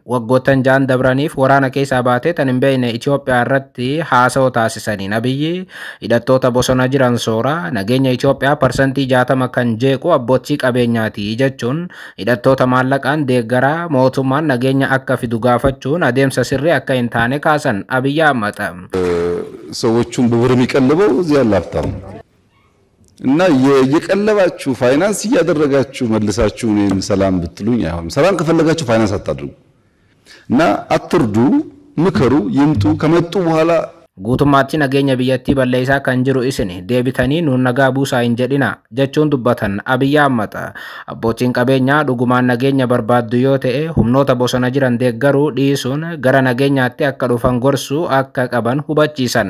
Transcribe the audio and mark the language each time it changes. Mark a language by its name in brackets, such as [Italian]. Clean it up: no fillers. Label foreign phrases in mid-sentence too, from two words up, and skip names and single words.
[Oromo] Waggoottan jaan dabraniif waraana keessaa baatee tan hin beekne Itoophiyaa irratti haasawaa taasisaniin Abiyyi hidhattoota bosona jiran soora nageenya Itoophiyaa parsantii 60 kan jeequ abbootii qabeenyaati jechuun hidhattoota maallaqaan deeggaraa mootummaan nageenya akka fidu gaafachuun adeemsa sirrii akka hin taane kaasan Abiyyi Ahmad [Amharic] ሰዎቹን በብር የሚቀልበው እዚህ ያለ ሀብታም እና የቀለባችሁ ፋይናንስ እያደረጋችሁ መልሳችሁ እኔን ሰላም ብትሉኝ አይሆንም። ሰላም ከፈለጋችሁ ፋይናንስ አታድርጉ እና አትርዱ ምከሩ ይምጡ ከመጡ በኋላ [Oromo] guutummaatti nageenya biyyattii balleessaa kan jiru isin deebitanii nuun nagaa buusaa hin jedhina jechuun dubbatan Abiyyi Ahmad. Abbootiin qabeenyaa dhugumaan nageenya barbaaddu yoo ta'e humnoota bosona jiran deeggaruu dhiisuun gara nageenyaatti akka dhufan gorsuu akka qaban hubachiisan.